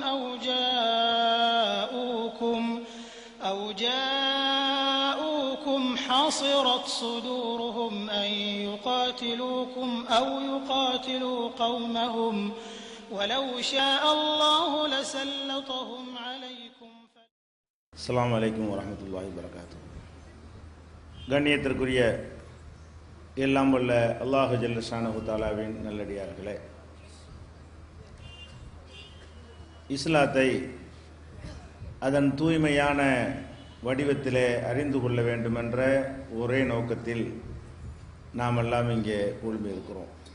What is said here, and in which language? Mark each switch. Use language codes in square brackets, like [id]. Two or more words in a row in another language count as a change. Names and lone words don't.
[ar] أو جاءوكم حصرت صدورهم أن يقاتلوكم أو يقاتلوا قومهم ولو شاء الله لسلطهم عليكم. السلام عليكم ورحمة الله وبركاته. [ta] கண்ணியத்திற்குரிய எல்லாம் வல்ல [ar] الله جل شأنه [ta] தஆலாவின் நல்லடியார்களே, இஸ்லாத்தை அதன் தூய்மையான வடிவத்திலே அறிந்து கொள்ள வேண்டுமென்ற ஒரே நோக்கத்தில் நாம் எல்லாம் இங்கே குழுமியிருக்கிறோம்.